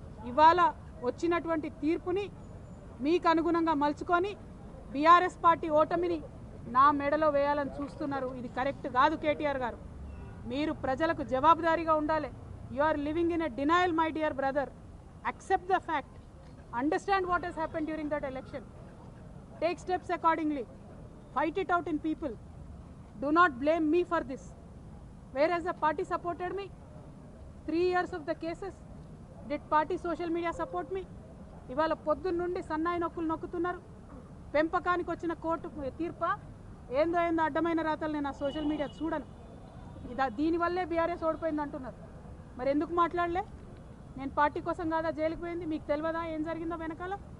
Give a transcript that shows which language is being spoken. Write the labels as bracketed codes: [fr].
[te] ఇవాళ వచ్చినటువంటి తీర్పుని మీకు అనుగుణంగా మలుచుకొని బీఆర్ఎస్ పార్టీ ఓటమిని నా మెడలో వేయాలని చూస్తున్నారు. ఇది కరెక్ట్ కాదు. కేటీఆర్ గారు, మీరు ప్రజలకు జవాబుదారీగా ఉండాలి. [en] You are living in a denial my dear brother. accept the fact, understand what has happened during that election, take steps accordingly, fight it out in people, do not blame me for this. Whereas the party supported me 3 years of the cases, did party social media support me? [te] ఇవాళ పొద్దున్న నుండి సన్నాయి నొక్కులు నొక్కుతున్నారు. పెంపకానికి వచ్చిన court తీర్ప ఏందో అడ్డమైన రాతలు నేను ఆ సోషల్ మీడియా చూడను. దీనివల్లే బీఆర్ఎస్ ఓడిపోయింది అంటున్నారు. మరి ఎందుకు మాట్లాడలే? నేను పార్టీ కోసం కాదా జైలుకి పోయింది? మీకు తెలియదా ఏం జరిగిందో వెనకాల?